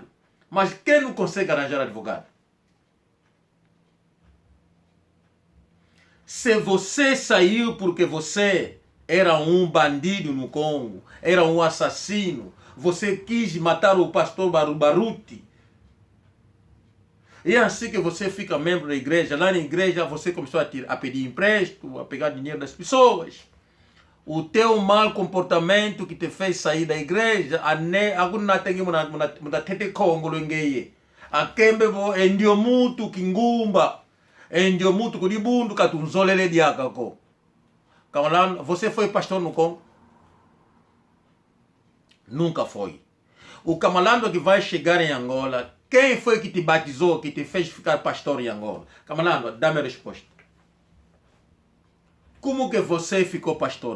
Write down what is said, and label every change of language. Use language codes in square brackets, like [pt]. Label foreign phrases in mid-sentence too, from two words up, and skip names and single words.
[pt] Mas quem não consegue arranjar advogado? Se você saiu porque você era um bandido no Congo, era um assassino, você quis matar o pastor Baruti, e é assim que você fica membro da igreja. Lá na igreja você começou a pedir empréstimo, a pegar dinheiro das pessoas. O teu mau comportamento que te fez sair da igreja, [kg] ndio mutu kingumba, ndio mutu kulibundu katunzolele diakako. [pt] Camalando, você foi pastor no Congo? Nunca foi. O Camalando que vai chegar em Angola, quem foi que te batizou, que te fez ficar pastor em Angola? Camalando, dá-me a resposta. Como que você ficou pastor?